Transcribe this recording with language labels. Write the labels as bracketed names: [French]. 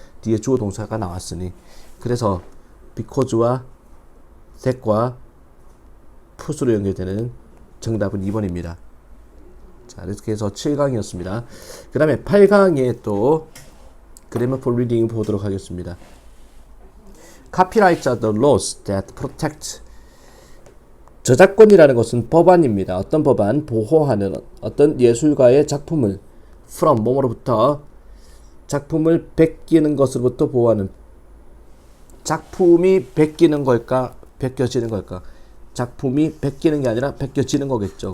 [Korean] 뒤에 주어 동사가 나왔으니, 그래서 because와 that과 put으로 연결되는 정답은 2번입니다. 자, 이렇게 해서 7강이었습니다. 그 다음에 8강에 또 [English] grammar for reading [Korean] 보도록 하겠습니다. [English] Copyrights are the laws that protect. [Korean] 저작권이라는 것은 법안입니다. 어떤 법안? 보호하는 어떤 예술가의 작품을 from 뭐뭐로부터, 작품을 베끼는 것으로부터 보호하는. 작품이 베끼는 걸까? 베껴지는 걸까? 작품이 베끼는 게 아니라 베껴지는 거겠죠.